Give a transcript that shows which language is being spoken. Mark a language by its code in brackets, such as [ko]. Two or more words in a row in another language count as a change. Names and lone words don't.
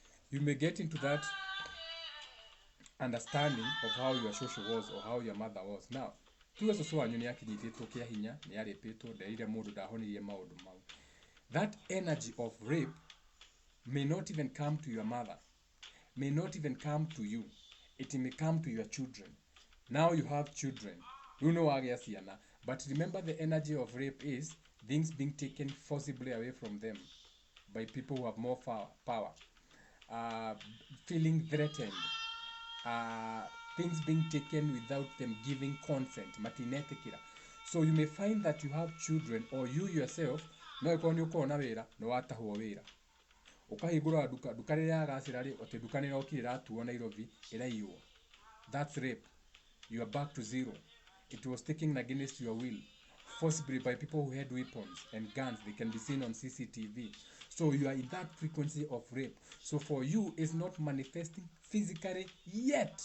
[en] You may get into that understanding of how your social was or how your mother was. Now, [ki] tuge cucu wanyu nĩ akinyithĩtwo kĩa hinya, nĩ arĩpĩtwo, nderire mũndũ ndahonirie maũndũ mau. [en] That energy of rape may not even come to your mother, may not even come to you. It may come to your children. Now you have children. You know [ki] wagĩa ciana. [en] But remember, the energy of rape is things being taken forcibly away from them by people who have more power. Feeling threatened. Things being taken without them giving consent. Matinethikira. So you may find that you have children, or you yourself, [ki] no ikonyo kona wera, no watahwo wera. Ukahigura duka rĩrĩa agacĩra rĩ, ote duka nĩ rokire ratuo Nairobi ĩraiywo. [en] That's rape. You are back to zero. It was taken against your will, forcibly by people who had weapons and guns. They can be seen on CCTV. So you are in that frequency of rape. So for you, it's not manifesting physically yet.